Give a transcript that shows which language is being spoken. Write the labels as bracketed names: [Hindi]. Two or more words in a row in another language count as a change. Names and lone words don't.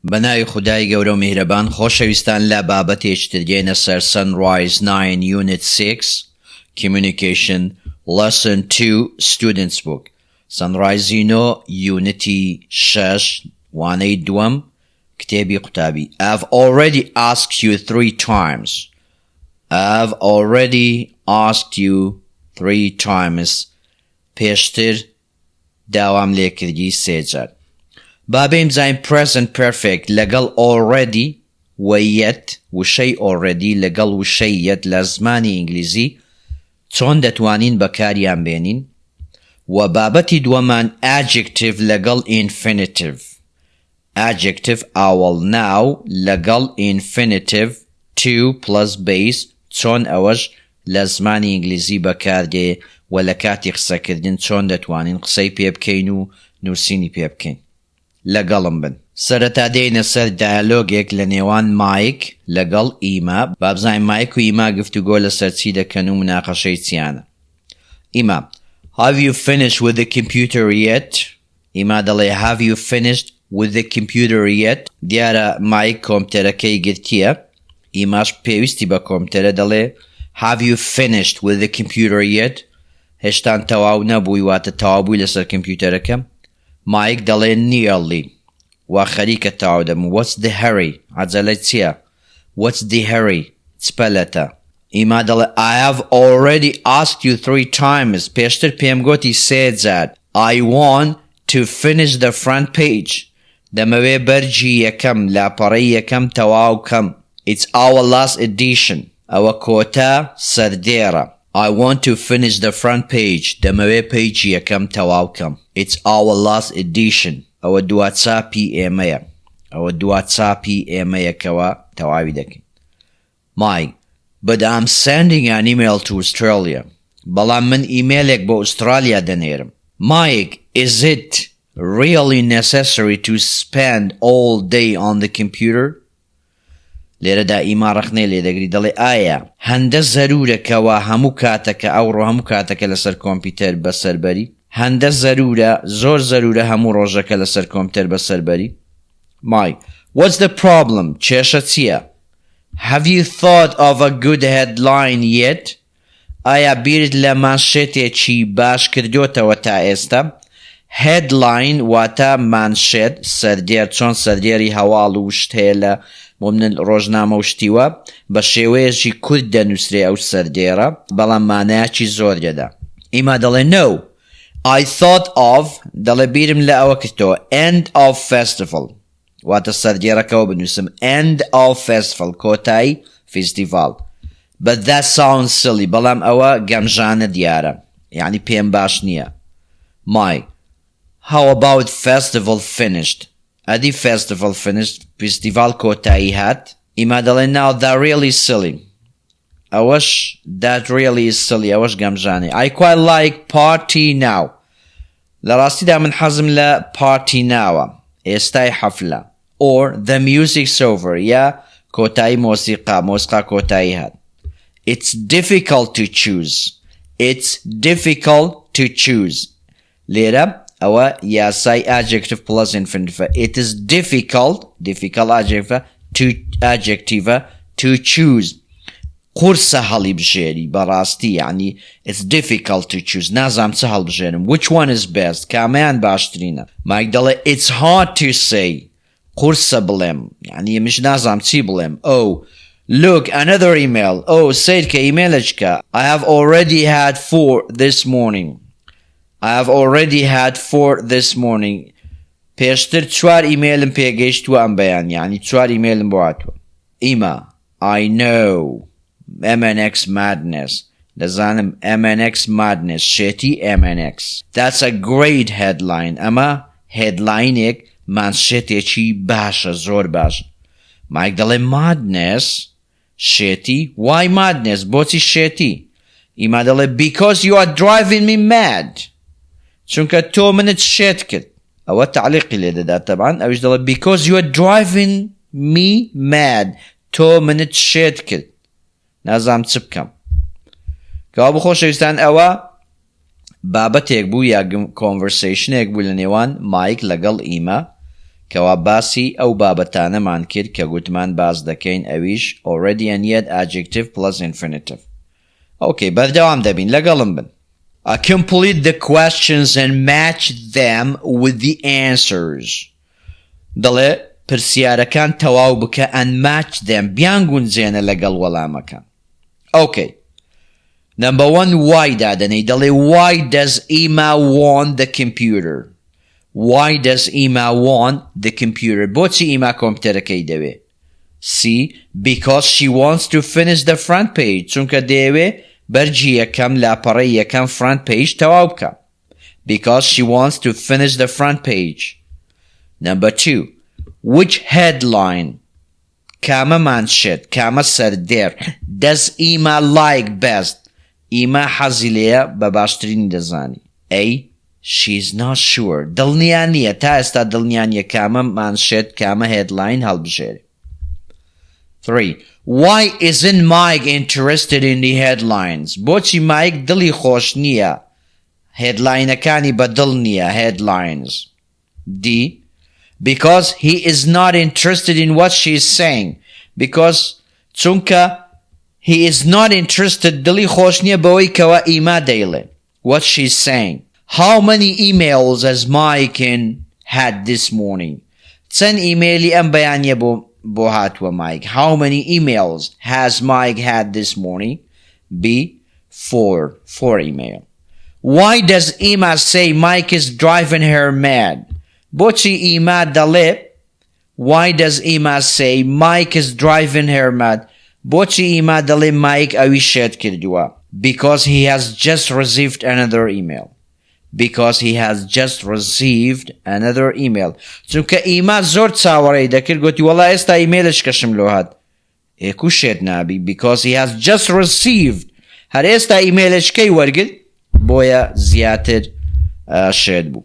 [Central Kurdish] بەناوی خودای گەورە و میهرەبان خۆشەویستان لە بابەتێکتر دێنە سەر Sunrise 9 [English] Unit 6 Communication Lesson 2 Students Book [Central Kurdish] Sunrise Unity 6 وانەی دووەم کتێبی قوتابی [English] I've already asked you 3 times I've already asked you 3 times [Central Kurdish] پێشتر داوام لێکردی 3 جار بابێم زاین [English] present perfect [Central Kurdish] لەگەڵ already و yet وشەی already لەگەڵ وشەی yet لە زمانی ئینگلیزی چۆن دەتوانین بەکاریان بێنین و بابەتی دووەمان adjective لەگەڵ [English] infinitive adjective [Central Kurdish] ئاوەڵ ناو لەگەڵ [English] infinitive to plus base [Central Kurdish] چۆن ئەوەش لە زمانی ئینگلیزی بەکاردێ و لە کاتی قسەکردن چۆن دەتوانین قسەی پێ بکەین و نووسینی پێ بکەین لەگەڵم بن سەرەتا دێنە سەر دایالۆگێک لە نێوان مایک لەگەڵ ئیما بابزانین مایک و ئیما گفتوگۆ لەسەر چی دەکەن و مناقەشەی چیانە ئیما [English] Have you finished with the computer yet؟ [Central Kurdish] ئیما دەڵێ [English] Have you finished with the computer yet؟ [Central Kurdish] دیارە مایک کۆمپیوتەرەکەی گرتیە ئیماش پێویستی بە کۆمپیوتەرە دەڵێ [English] Have you finished with the computer yet؟ [Central Kurdish] هێشتان تەواو نەبووی واتە تەواو بووی لەسەر کۆمپیوتەرەکەم مایک دەڵێ nearly و خەریکە تەواو دەبم [English] What's the hurry؟ [Central Kurdish] عەجەلەی چییە؟ [English] What's the hurry؟ [Central Kurdish] چپەلەتە ئیما دەڵێ [English] I have already asked you 3 times [Central Kurdish] پێشتر پێم گوتی 3 جار [English] I want to finish the front [Central Kurdish] page دەمەوێ بەرجی یەکەم لاپەڕەی یەکەم تەواو کەم [English] It's our last edition [Central Kurdish] ئەوە کۆتا سەردێرە I [English] want to finish the front page [Central Kurdish] دەمەوێ پەیجی یەکەم تەواو کەم [English] It's our last edition [Central Kurdish] ئەوە دواتچاپی ئێمەیە ئەوە دواتچاپی ئێمەیە کەوە تەواوی دەکەین [English] Mike But I'm sending an email to Australia [Central Kurdish] بەڵام من ئیمێلێک بۆ ئوسترالیا دەنێرم [English] Mike Is it really necessary to spend all day on the computer؟ [Central Kurdish] لێرەدا ئیما ڕەخنەی لێ دەگری دەڵێ ئایا هەندە زەرورەکەوە هەموو کاتەکە ئەوڕۆ هەموو کاتەکە لەسەر کۆمپیوتەر بەسەربەری هەندە زەرورە زۆر زەرورە هەموو ڕۆژەکە لەسەر کۆمپیوتەر بەسەربەری Mike [English] What's the problem؟ [Central Kurdish] کێشە چییە؟ [English] Have you thought of a good headline yet؟ [Central Kurdish] ئایا بیرت لە مانشێتێکی باش کردوتەوە تا ئێستا؟ Headline واتە مانشێت سەردێر چۆن سەردێری هەواڵ و شت هەیە لە بۆ من ڕۆژنامە و شتیوە بە شێوەیەکی کورد دەنووسرێ ئەو سەردێرە بەڵام مانایەکی زۆر دەدا ئیما دەڵێ [English] No I thought of [Central Kurdish] دەڵێ بیرم لە ئەوە کردەوە [English] End of festival [Central Kurdish] واتە سەردێرەکەەوە بنووسم [English] End of festival [Central Kurdish] کۆتایی فیستیڤال [English] But that sounds silly [Central Kurdish] بەڵام ئەوە گەمژانە دیارە یعنی پێم باش نییە Mike [English] How about festival finished؟ [Central Kurdish] ئەدی [English] festival finished [Central Kurdish] فیستیڤال کۆتایی هات ئیما دەڵێ [English] Now that really silly [Central Kurdish] ئەوەش That [English] really is silly [Central Kurdish] ئەوەش گەمژانێ [English] I quite like party now [Central Kurdish] لە ڕاستیدا من حەزم لە [English] party nowە [Central Kurdish] ئێستای حەفلە [English] Or the music's over [Central Kurdish] یا کۆتایی مۆسیقا کۆتایی هات [English] It's difficult to choose It's difficult to choose [Central Kurdish] لێرە ئەوە یاسای [English] adjective plus infinitive It is difficult adjective to choose [Central Kurdish] قورسە هەڵی بژێری بەڕاستی یعنی [English] It's difficult to choose [Central Kurdish] نازام چه هەڵبژێرم [English] Which one is best [Central Kurdish] کامیان باشترینە مایک دەڵێ [English] It's hard to say [Central Kurdish] قورسە بڵێم یعنی مش نازام چی بڵێم [English] Oh Look another email Oh [Central Kurdish] سیر کە ئیمێلەچکە [English] I have already had 4 this morning I have already had 4 this morning [Central Kurdish] پێشتر 4 ئیمێلم پێگەیشتووە ئەم بەیان یعنی 4 ئیمێلم بۆ هاتووە ئیما [English] I know MNX madness [Central Kurdish] دەزانم [English] MNX madness [Central Kurdish] شێتی MNX [English] That's a great headline [Central Kurdish] ئەمە headlineێک مانشێتێکی باشە زۆر باش مایک دەڵێ madness شێتی [English] Why madness [Central Kurdish] بۆچی شێتی ئیما دەڵێ [English] Because you are driving me mad [Central Kurdish] چونکە تۆ منت شێت کرد ئەوە تعلیقی لێ دەدا تەبعاً ئەویش دەڵێ [English] Because you are driving me mad [Central Kurdish] تۆ منت شێت کرد نازام چ بکەم کەوا بخۆشەویستان ئەوە بابەتێک بوو یا کۆنڤەرسەیشنێک بوو لە نێوان مایک لەگەڵ ئیما کەوا باسی ئەو بابەتانەمان کرد کە گوتمان باس دەکەین ئەویش [English] already and yet adjective plus infinitive. [Central Kurdish] Okay, بەردەوام دەبین لەگەڵم بن. [English] Complete the questions and match them with the answers. [Central Kurdish] دەڵێ پرسیارەکان تەواو بکە [English] and match them [Central Kurdish] بیان گونجێنە لەگەڵ وەڵامەکان. [English] Okay. Number 1 why [Central Kurdish] دادەنەی دەڵێ [English] why does Emma want the computer? Why does Emma want the computer? [Central Kurdish] بۆچی ئیما کۆمپیوتەرەکەی دەوێ؟ [English] C. Because she wants to finish the front page. [Central Kurdish] چونکە دەیەوێ بەرجی یەکەم لاپەڕەی یەکەم [English] front page [Central Kurdish] تەواو بکە. [English] Because she wants to finish the front page. Number 2. Which headline? [Central Kurdish] کامە مانشێت کامە سەردێر [English] does Emma like best? [Central Kurdish] ئیما حەزی لێیە بە باشترین دەزانی. [English] A. She's not sure. [Central Kurdish] دڵنیا نییە تا ئێستا دڵنیا نییە کامە مانشێت کامە headline هەڵبژێرێ. [English] 3. Why isn't Mike interested in the headlines? [Central Kurdish] بۆچی مایک دڵی خۆش نییە headlineەکانی بەدڵ نییە headlines. [English] D. Because he is not interested in what she is saying. Because چونکە he is not interested [Central Kurdish] دڵی خۆش نییە بەوەی کەوا ئیما دەیڵێ [English] what she is saying. How many emails has Mike had this morning? [Central Kurdish] چەند ئیمێلی ئەم بەیانیە بۆ هاتووە Mike. [English] How many emails has Mike had this morning? B. 4 email. Why does Emma say Mike is driving her mad? [Central Kurdish] بۆچی ئیما دەڵێ [English] Why does Emma say Mike is driving her mad? [Central Kurdish] بۆچی ئیما دەڵێ Mike ئەوی شێت کردووە. [English] Because he has just received another email. Because he has just received another email. [Central Kurdish] چونکە ئیما زۆر چاوەڕێی دەکرد گوتی وەڵا ئێستا ئیمێلش کەشم لۆ هات. ئێکو شێت نابی. [English] Because he has just received. [Central Kurdish] هەر ئێستا ئیمێلشکەی وەرگرت بۆیە زیاتر شێت بوو.